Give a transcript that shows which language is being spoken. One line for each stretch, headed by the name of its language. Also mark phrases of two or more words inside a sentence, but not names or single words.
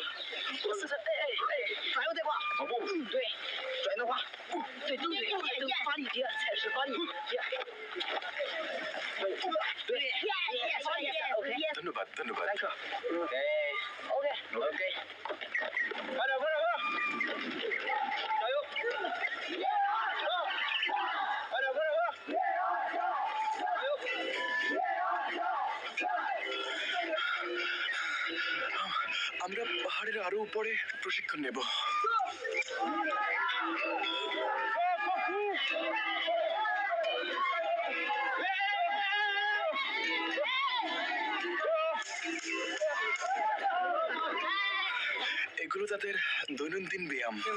Chinese: 转右再挂。对，转的话，对，都对，都发力节，踩实发力节。对，发力节 ，OK。
Bangla: ধন্যবাদ, ধন্যবাদ।
Chinese: OK。快点，快点，快点！加油！快点，快点，快点！加油！
Bangla: আমরা পাহাড়ের আরো উপরে প্রশিক্ষণ নেব। এগুলো তাদের দৈনন্দিন ব্যায়াম।